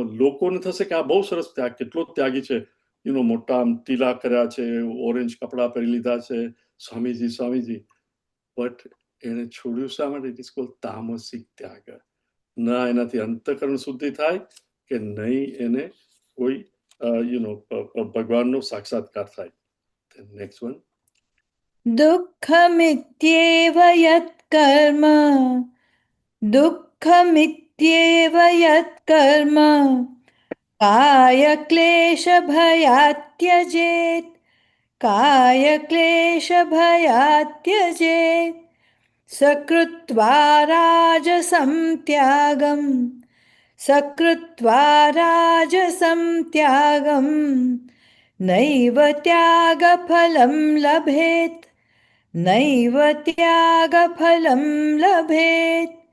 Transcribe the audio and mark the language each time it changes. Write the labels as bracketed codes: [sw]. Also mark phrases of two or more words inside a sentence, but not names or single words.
[gu] લોકોને થશે કે આ બહુ સરસ ત્યાગ, કેટલો ત્યાગી છે, મોટા ટીલા કર્યા છે, ઓરેન્જ કપડા પહેરી લીધા છે, સ્વામીજી, બટ એને છોડ્યું શા માટે? [en] it is called [gu] તામસિક ત્યાગ. ના એનાથી અંતઃકરણ શુદ્ધિ થાય, કે નહીં એને કોઈ ભગવાનનો સાક્ષાત્કાર થાય. [en] next one. [sa] दुःखमित्येव यत्कर्म दुःखमित्येव यत्कर्म कायक्लेशभयात् त्यजेत् कायक्लेशभयात् त्यजेत् सकृत्वा राजसं त्यागं नैव त्यागफलं लभेत् नैव त्यागफलं लभेत्